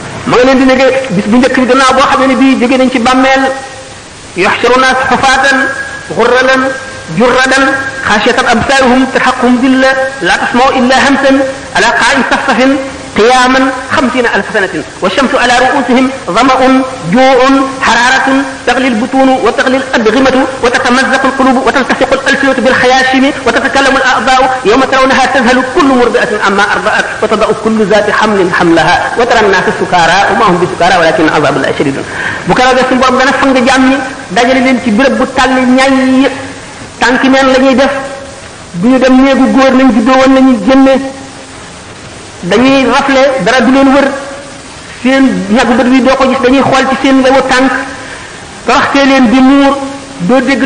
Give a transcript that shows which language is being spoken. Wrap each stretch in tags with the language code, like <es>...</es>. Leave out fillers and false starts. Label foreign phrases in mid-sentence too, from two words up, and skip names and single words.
<wo>ma nga leen di nege bis bu njëkk bi gannaaw boo xam ne bii jóge nañ ci bàmmeel</wo> <ar>يحشرون حفاة غرلا جردا خاشعة أبصارهم ترهقهم ذلة لا تسمع إلا همسا على قاع صفصف قياما 50,000 سنة والشمس على رؤوسهم ظمأ جوع حرارة تغلي البطون وتغلي الأدغمة وتتمزق القلوب وتلتصق الألسنة بالخياشم وتتكلم الأعضاء يوم ترونها تذهل كل مرضعة عما أرضعت وتضع كل ذات حمل حملها وترى الناس سكارى وما هم بسكارى ولكن عذاب الله شديد</ar> <wo>بكرة جسم borom dana fang jàmm ñi dajale leen ci béréb bu tàll ñay tànki neen la ñuy def duñu dem néegu góor nañ juddoo woon nañu génne dañuy rafle dara du leen wër seen ñagu bët bi doo ko gis dañuy xool ci seen lewu tànk toroxtee leen di muur doo dégg</wo>